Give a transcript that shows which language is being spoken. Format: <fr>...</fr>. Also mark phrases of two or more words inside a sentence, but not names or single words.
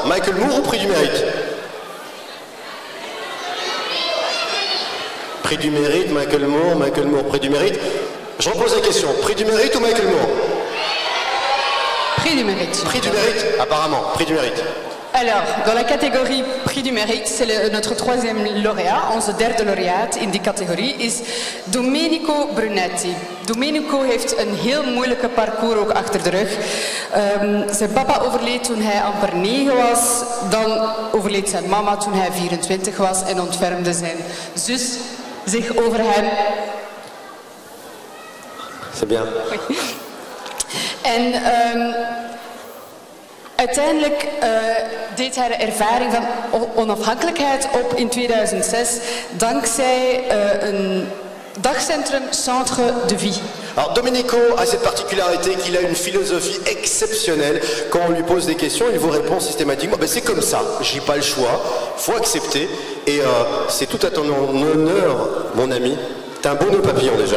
<fr>Michael Moore ou prix du mérite? Prix du mérite, Michael Moore, prix du mérite. Je repose la question, prix du mérite ou Michael Moore? Prix du mérite. Prix du mérite, apparemment, prix du mérite. Alors, dans la catégorie prix du mérite, c'est notre 3e lauréat,</fr> <nl>onze derde laureaat in die categorie, is Domenico Brunetti. Domenico heeft een heel moeilijke parcours ook achter de rug. Zijn papa overleed toen hij amper 9 was, dan overleed zijn mama toen hij 24 was en ontfermde zijn zus zich over hem.</nl> <fr>C'est bien.</fr> <nl>En uiteindelijk deed hij de ervaring van onafhankelijkheid op in 2006 dankzij een Dagcentrum</nl> <fr>Centre de Vie. Alors Domenico a cette particularité qu'il a une philosophie exceptionnelle. Quand on lui pose des questions, il vous répond systématiquement « c'est comme ça, j'ai pas le choix, faut accepter ». Et c'est tout à ton honneur, mon ami. T'as un beau nœud papillon déjà.</fr>